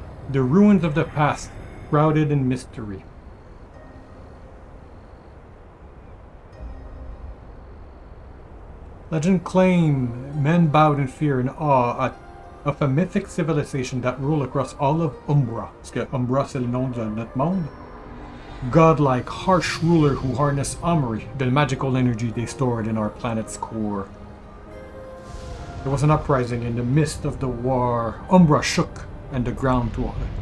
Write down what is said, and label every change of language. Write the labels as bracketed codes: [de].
[en] The ruins of the past, shrouded in mystery. Legend claim men bowed in fear and awe of a mythic civilization that ruled across all of Umbra. [fr] Parce que Umbra, c'est le nom de notre monde. [en] Godlike, harsh ruler who harnessed Omri, the magical energy they stored in our planet's core. There was an uprising in the midst of the war. Umbra shook, and the ground to a halt.